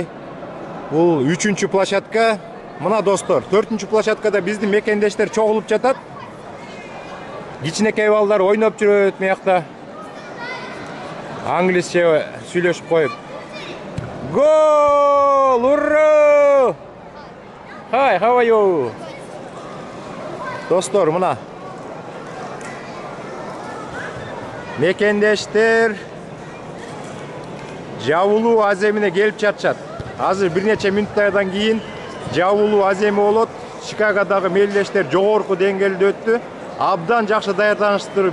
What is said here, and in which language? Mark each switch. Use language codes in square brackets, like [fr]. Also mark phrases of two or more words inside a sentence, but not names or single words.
[ky] Бул 3-чү площадка. Мына достор, 4-чү площадкада биздин мекендештер чогулуп жатат. Кичинекей балдар ойноп жүрөт мыякта. Англисче сүйлөшүп коюп. Гол! Ура! [en] Hi, how are you? [ky] Достор, мына. Мекендештер жабылуу аземине келип жатышат. Азыр бир нече мүнөттөрдөн кийин жабылуу аземи болот. Чикагодагы мелдештер жогорку деңгээлде өттү. Абдан жакшы даярданыштыр.